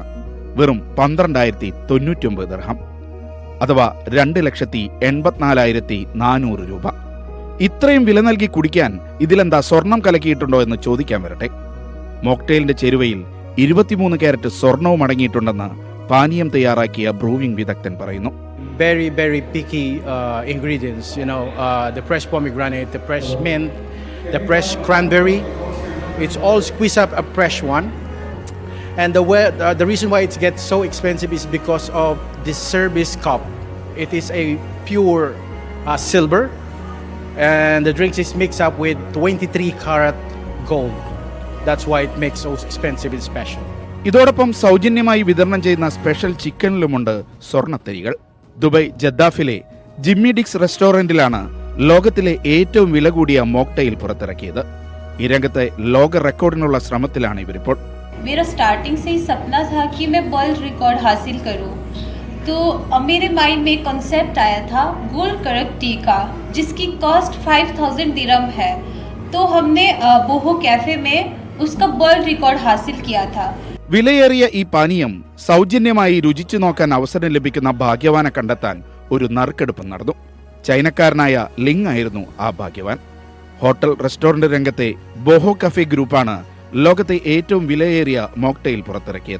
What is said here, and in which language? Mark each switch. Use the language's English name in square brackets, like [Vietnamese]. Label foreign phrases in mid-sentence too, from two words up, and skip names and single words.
[Malayalam] വെറും 12,099 ദിർഹം, അഥവാ 2,84,400 രൂപ. ഇത്രയും വില നൽകി കുടിക്കാൻ ഇതിലെന്താ സ്വർണം കലക്കിയിട്ടുണ്ടോ എന്ന് ചോദിക്കാൻ വരട്ടെ. മോക്ടെയിലിന്റെ ചേരുവയിൽ 23 കാരറ്റ് സ്വർണവും അടങ്ങിയിട്ടുണ്ടെന്ന് പാനീയം തയ്യാറാക്കിയ ബ്രൂവിംഗ് വിദഗ്ധൻ പറയുന്നു. [English] Very picky ingredients, the fresh pomegranate, the fresh mint, the fresh cranberry. It's all squeezed up a fresh one. And the reason why it gets so expensive is because of this service cup. It is a pure silver, and the drinks is mixed up with 23 karat gold. That's why it makes so expensive and special. [Malayalam] ഇതോടൊപ്പം സൗജന്യമായി വിതരണം ചെയ്യുന്ന സ്പെഷ്യൽ ചിക്കനിലുമുണ്ട് സ്വർണ്ണത്തരികൾ. ദുബായ് ജദ്ദാഫിലെ ജിമ്മി ഡിക്സ് റെസ്റ്റോറന്റിലാണ് ലോകത്തിലെ ഏറ്റവും വില കൂടിയ മോക്ടെയിൽ പുറത്തിറക്കിയത്. ഈ രംഗത്തെ ലോക റെക്കോർഡിനുള്ള ശ്രമത്തിലാണ് ഇവരിപ്പോൾ. [Hindi] मेरा स्टार्टिंग से ही सपना था कि मैं [English] world record [Hindi] हासिल करूं, तो मेरे माइंड में कॉन्सेप्ट आया था गोल्ड करक टी का, जिसकी कॉस्ट 5,000 दिरहम है. तो हमने बोहो कैफे में उसका [English] world record [Hindi] हासिल किया था. [Malayalam] വിലയേറിയ ഈ പാനീയം സൗജന്യമായി രുചിച്ചു നോക്കാൻ അവസരം ലഭിക്കുന്ന ഭാഗ്യവാനെ കണ്ടെത്താൻ ഒരു നറുക്കെടുപ്പ് നടന്നു. ചൈനക്കാരനായ ലിങ് ആയിരുന്നു ആ ഭാഗ്യവാൻ. [English] hotel restaurant [Malayalam] രംഗത്തെ ബോഹോ കഫേ ഗ്രൂപ്പാണ് ലോകത്തെ ഏറ്റവും വിലയേറിയ മോക്ടെയിൽ പുറത്തിറക്കിയത്.